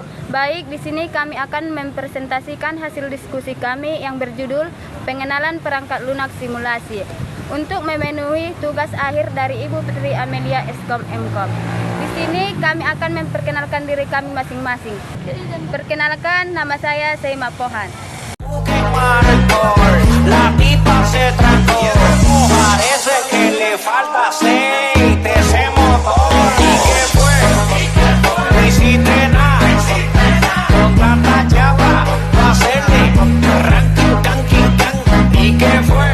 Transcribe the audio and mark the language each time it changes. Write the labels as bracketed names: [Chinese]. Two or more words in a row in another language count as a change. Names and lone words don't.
[Indonesian] Baik, di sini kami akan mempresentasikan hasil diskusi kami yang berjudul Pengenalan Perangkat Lunak Simulasi untuk memenuhi tugas akhir dari Ibu Putri Amelia Eskom Mkom. Di sini kami akan memperkenalkan diri kami masing-masing. Perkenalkan, nama saya Seima Pohan. [Spanish] La pipa se trancó, parece que le falta aceite ese motor. ¿Y qué fue? No hiciste nada, con tanta chapa, va a hacerle ranking, canking, can. ¿Y qué fue?